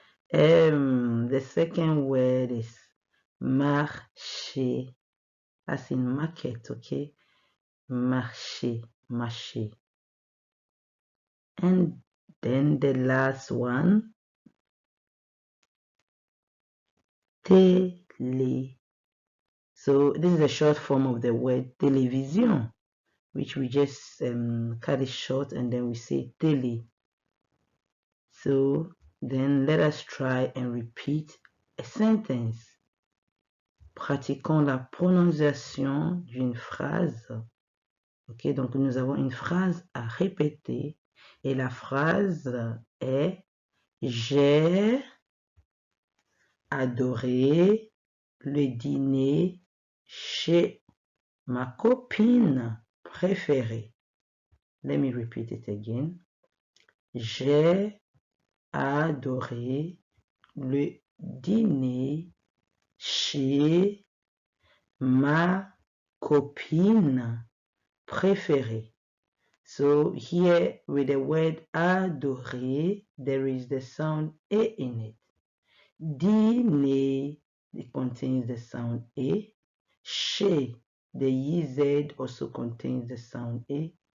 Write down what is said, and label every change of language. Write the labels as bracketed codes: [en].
[en] The second word is marcher, as in market, okay? Marcher, marcher. And then the last one, télé. So this is a short form of the word télévision, which we just cut it short and then we say télé. So then let us try and repeat a sentence. [fr] Pratiquons la prononciation d'une phrase. Ok, donc nous avons une phrase à répéter et la phrase est j'ai adoré le dîner chez ma copine préférée. [en] Let me repeat it again. [fr] J'ai adoré le dîner chez ma copine préférée. [en] So here with the word adorer, there is the sound E in it. Dîner, it contains the sound E. Chez, the YZ also contains the sound E.